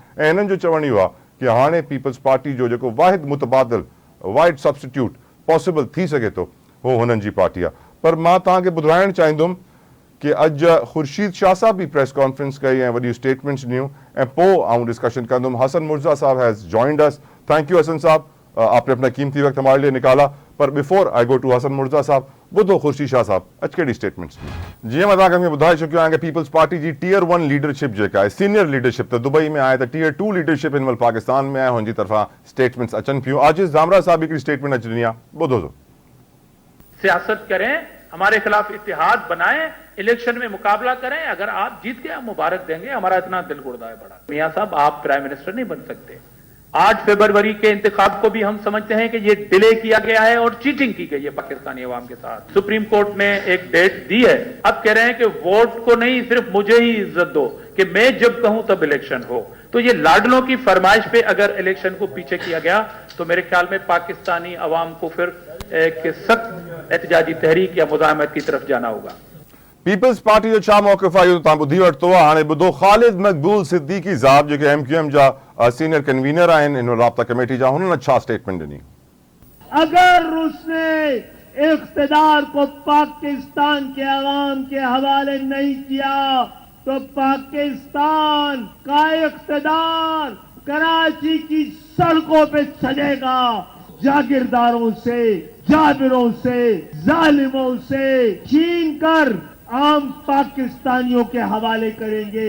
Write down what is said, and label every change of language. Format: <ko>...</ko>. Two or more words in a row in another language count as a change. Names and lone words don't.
<sd>ऐं हिननि जो चवणु इहो आहे कि हाणे पीपल्स पार्टी जो जेको वाहिद मुतबादिल</sd> <en>wide substitute possible</en> <sd>थी सघे थो, उहो हुननि जी पार्टी आहे। पर मां तव्हांखे ॿुधाइणु चाहींदुमि कि अॼु ख़ुर्शीद शाह साहब भी</sd> <en>press conference</en> <sd>कई ऐं वॾियूं स्टेटमेंट्स ॾियूं, ऐं पोइ आऊं डिस्कशन कंदुमि।</sd> <en>Hasan Murza Sahib has joined us. thank you</en> <ur>حسن صاحب، آپ نے اپنا قیمتی وقت ہمارے لیے نکالا.</ur> <sd>पर</sd> <en>before I go to Hasan Murza Sahib,</en> <sd>ॿुधो ख़ुर्शीद शाह साहब अॼु कहिड़ी स्टेटमेंट्स। जीअं मां तव्हांखे ॿुधाए चुकियो आहियां कि पीपल्स पार्टी जी</sd> <en>Tier 1 leadership</en> <sd>जेका आहे,</sd> <en>senior leadership</en> <sd>त दुबई में आहे, त</sd> <en>Tier 2 leadership</en> <sd>हिन महिल पाकिस्तान में आहे, हुनजी तरफ़ां स्टेटमेंट्स अचनि पियूं। आजिज़ ज़ामरा साहब हिकिड़ी स्टेटमेंट अची ॾिनी आहे, ॿुधो।</sd> <ur>سیاست کریں، ہمارے خلاف اتحاد بنائیں، الیکشن میں مقابلہ کریں، اگر آپ جیت گئے ہم مبارک دیں گے، ہمارا اتنا دل گردہ ہے بڑا. میاں صاحب آپ</ur> <en>prime minister</en> <ur>نہیں بن سکتے۔ 8 فروری کے انتخاب کو بھی ہم سمجھتے ہیں کہ یہ ڈیلے کیا گیا ہے اور چیٹنگ کی گئی ہے پاکستانی عوام کے ساتھ. سپریم کورٹ نے ایک ڈیٹ دی ہے، اب کہہ رہے ہیں کہ ووٹ کو نہیں صرف مجھے ہی عزت دو کہ میں جب کہوں تب الیکشن ہو. تو یہ لاڈلوں کی فرمائش پہ اگر الیکشن کو پیچھے کیا گیا تو میرے خیال میں پاکستانی عوام کو پھر ایک سخت احتجاجی تحریک یا مزاحمت کی طرف جانا ہوگا.</ur> <sd>पीपल्स पार्टी जो छा मौक़िफ़ आहे इहो तव्हां ॿुधी वरितो आहे। हाणे ॿुधो ख़ालिद मक़बूल सिद्दीकी साहब जेके MQM जा</sd> <en>senior convener</en> <sd>आहिनि इन राब्ता कमेटी जा, हुननि छा स्टेटमेंट ॾिनी।</sd> <ur>اگر اس نے اقتدار کو پاکستان کے عوام کے حوالے نہیں کیا تو پاکستان کا اقتدار کراچی کی سڑکوں پہ چلے گا، جاگیرداروں سے، جابروں سے، ظالموں سے چھین کر عام پاکستانیوں کے حوالے کریں گے.</ur>